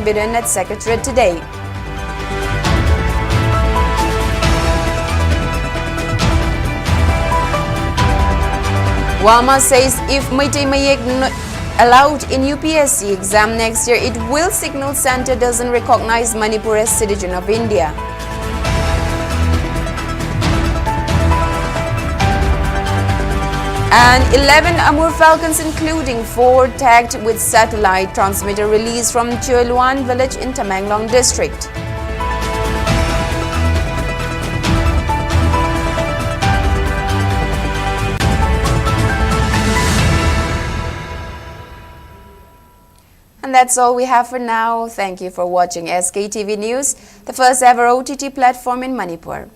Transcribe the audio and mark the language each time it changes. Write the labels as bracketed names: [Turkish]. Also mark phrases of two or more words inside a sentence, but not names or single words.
[English] Biren at Secretariat today. Wama says if Meitei Mayek allowed in UPSC exam next year, it will signal Center doesn't recognize Manipur as citizen of India. And 11 Amur Falcons, including 4 tagged with satellite transmitter, released from Chueluan village in Tamenglong district. And that's all we have for now. Thank you for watching SKTV News, the first ever OTT platform in Manipur.